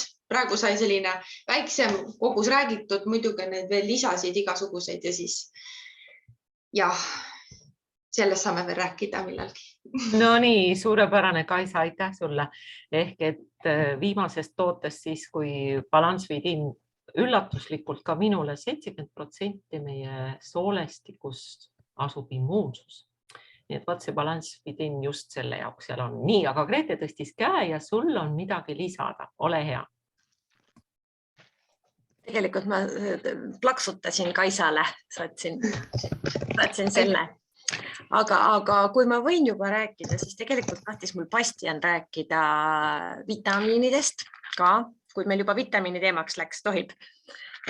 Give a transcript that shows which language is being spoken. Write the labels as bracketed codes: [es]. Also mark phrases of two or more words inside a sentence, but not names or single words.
[et] Praegu sai selline väiksem kogus räägitud, muidugi need veel lisasid igasuguseid ja siis jah, sellest saame veel rääkida millalgi. No nii, suurepärane Kaisa, aitäh sulle. Ehk et viimasest tootest siis, kui balance within üllatuslikult ka minule 70% meie soolestikust asub immuunsus. Nii et vaat see balance within just selle jaoks seal on. Nii, aga Grete tõstis käe ja sul on midagi lisada. Ole hea. Tegelikult ma plaksutasin Kaisale, saatsin selle. Aga kui ma võin juba rääkida, siis tegelikult tahtis mul Bastian rääkida vitamiinidest ka, kui meil juba vitamiini teemaks läks, tohib.